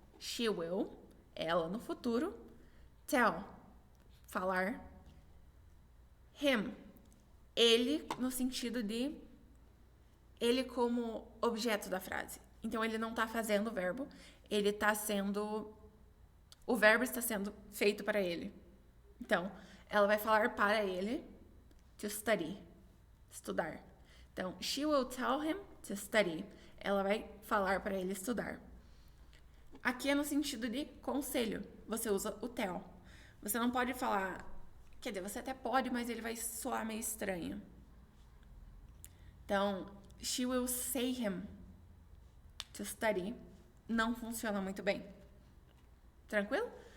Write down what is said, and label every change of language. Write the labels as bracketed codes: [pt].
[pt] She will, ela no futuro, tell, falar, him, ele no sentido de ele como objeto da frase. Então, ele não está fazendo o verbo, ele está sendo... O verbo está sendo feito para ele. Então, ela vai falar para ele [en] to study, [pt] estudar. [en] Então, she will tell him to study. [pt] Ela vai falar para ele estudar. Aqui é no sentido de conselho. Você usa o tell. Você não pode falar... Quer dizer, você até pode, mas ele vai soar meio estranho. Então, [en] she will say him to study [pt] não funciona muito bem. Tranquilo?